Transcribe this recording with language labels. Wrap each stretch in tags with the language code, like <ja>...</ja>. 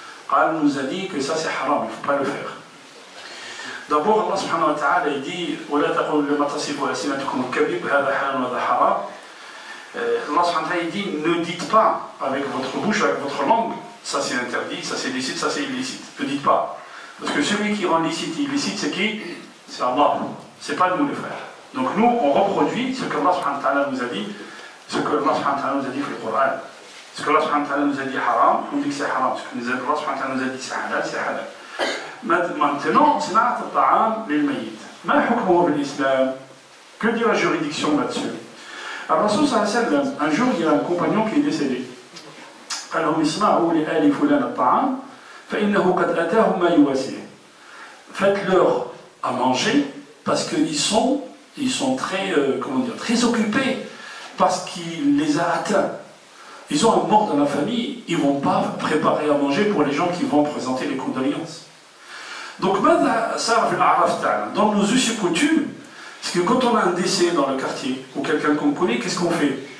<fr>Allah nous a dit que ça c'est haram, il ne faut pas le faire. D'abord Allah subhanahu wa ta'ala il dit</fr> <ar>وَلَا تَقُولُوا لِمَا تَصِفُوا أَلْسِنَتُكُمُ الْكَذِبَ هَذَا حَلَالٌ وَهَذَا حَرَامٌ.</ar> <fr>Allah subhanahu wa ta'ala il dit ne dites pas avec votre bouche, avec votre langue, ça c'est interdit, ça c'est licite, ça c'est illicite. Ne dites pas. Parce que celui qui rend licite et illicite, c'est qui? C'est Allah. C'est pas nous les frères. Donc nous, on reproduit ce que Allah subhanahu wa ta'ala nous a dit, ce que Allah subhanahu wa ta'ala nous a dit dans le Coran. Ce que Allah subhanahu wa ta'ala nous a dit haram, on dit que c'est haram. Ce que Allah subhanahu wa ta'ala nous a dit c'est halal, c'est halal. Maintenant, c'est</fr> <ar>ma'at al-ta'am lil-mayyit. Ma hukmuhu bil-islam?</ar> <fr>Que dit la juridiction là-dessus? Alors, Rasul sallallahu alayhi wa sallam, un jour, il y a un compagnon qui est décédé.</fr> <ar>قال لهم اسمعوا لآل فلان الطعام فإنه قد أتاهم ما يواسيه.</ar> <fr>Faites-leur à manger parce qu'ils sont très, très occupés parce qu'il les a atteints. Ils ont un mort dans la famille, ils ne vont pas préparer à manger pour les gens qui vont présenter les condoléances. Donc, dans nos us et coutumes, parce que quand on a un décès dans le quartier ou quelqu'un qu'on connaît, qu'est-ce qu'on fait?</fr>